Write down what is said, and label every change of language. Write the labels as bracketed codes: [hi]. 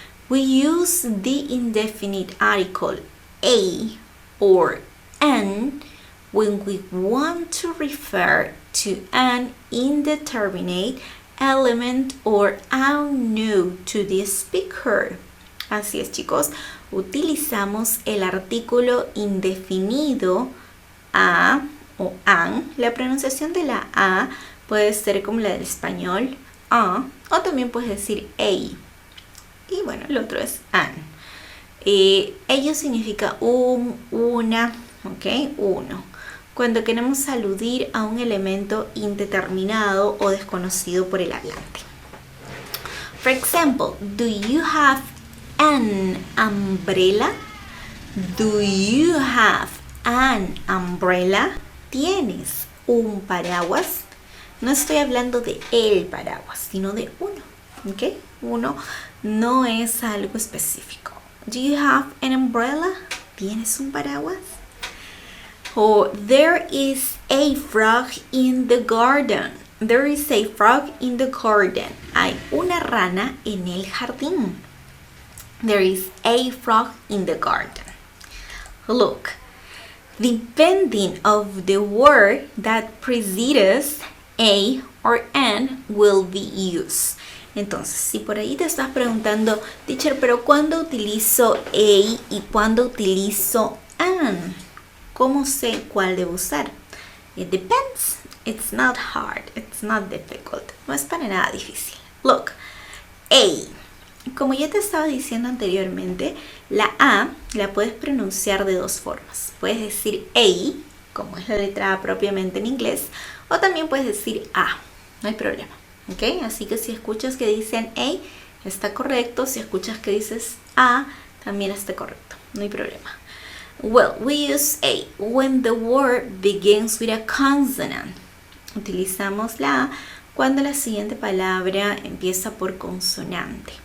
[en] We use the indefinite article a or an when we want to refer to an indeterminate element or unknown to the speaker. [es] Así es, chicos, utilizamos el artículo indefinido a o an. La pronunciación de la a puede ser como la del español, a, o también puedes decir a. Y bueno, el otro es an. Ello significa una, ok, uno. Cuando queremos aludir a un elemento indeterminado o desconocido por el hablante. [en] For example, do you have an umbrella? Do you have an umbrella? [es] ¿Tienes un paraguas? No estoy hablando de el paraguas, sino de uno, ¿ok? Uno no es algo específico. [en] Do you have an umbrella? [es] ¿Tienes un paraguas? [en] Oh, there is a frog in the garden. There is a frog in the garden. [es] Hay una rana en el jardín. [en] There is a frog in the garden. Look, depending of the word that precedes a or an will be used. [es] Entonces, si por ahí te estás preguntando, teacher, pero ¿cuándo utilizo a y cuándo utilizo an? ¿Cómo sé cuál debo usar? [en] It depends. It's not hard. It's not difficult. [es] No es para nada difícil. Look, a. Como ya te estaba diciendo anteriormente, la A la puedes pronunciar de dos formas. Puedes decir A, como es la letra A propiamente en inglés, o también puedes decir A. No hay problema. ¿Ok? Así que si escuchas que dicen A, está correcto. Si escuchas que dices A, también está correcto. No hay problema. [en] Well, we use A when the word begins with a consonant. [es] Utilizamos la A cuando la siguiente palabra empieza por consonante.